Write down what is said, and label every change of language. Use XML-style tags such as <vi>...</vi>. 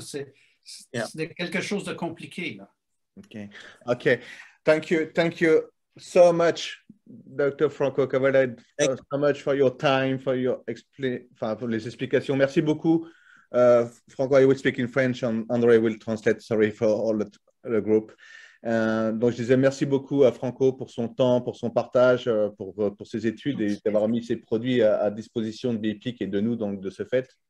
<fr>C'est quelque chose de compliqué, là.</fr> <en>Okay. Thank you so much, Dr. Franco Cavalletti, so much for your time, for</en> <fr>les explications. Merci beaucoup.</fr> <en>Franco, I will speak in French and André will translate, sorry for all the group.</en> <fr>Donc, je disais merci beaucoup à Franco pour son temps, pour son partage, pour ses études et d'avoir mis ses produits à disposition de B-Peak et de nous, donc de ce fait.</fr>